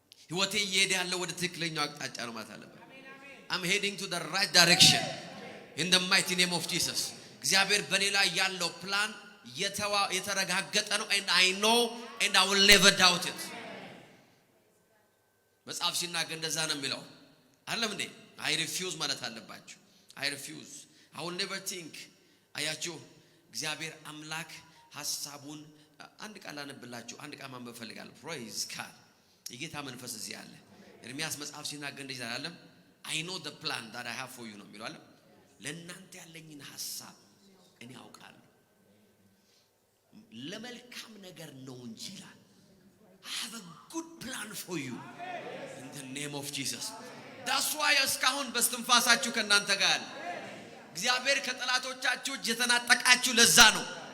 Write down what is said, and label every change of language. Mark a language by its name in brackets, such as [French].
[Amharic] ህይወቴ እየሄደ ያለው ወደ ትክክለኛው አቅጣጫ ነው ማለት አለበት። [English] I'm heading to the right direction in the mighty name of Jesus። [Amharic] እግዚአብሔር በኔ ላይ ያለው ፕላን የተረጋገጠ ነው [English] and I know and I will never doubt it። [Amharic] መጽሐፍ ሲናገር እንደዛ ነው የሚለው አይደለም እንዴ? I refuse ማለት አለባችሁ። [English] I refuse, I will never think። [Amharic] አያችሁ እግዚአብሔር አምላክ ሐሳቡን አንድ ቃል አነብላችሁ፣ አንድ ቃል ማንበብ ፈልጋለሁ። [English] praise God። [Amharic] የጌታ መንፈስ እዚህ አለ። ኤርሚያስ መጽሐፍ ሲናገር እንደዛ አይደለም? [English] I know the plan that I have for you [Amharic] ነው የሚለው አይደል? ለእናንተ ያለኝን ሐሳብ እኔ አውቃለሁ፣ ለመልካም ነገር ነው እንጂ ይላል። [English] I have a good plan for you in the name of Jesus። that's why [Amharic] እስካሁን በስትንፋሳችሁ ከእናንተ ጋር አለ። እግዚአብሔር ከጠላቶቻችሁ እጅ የተናጠቃችሁ ለዛ ነው።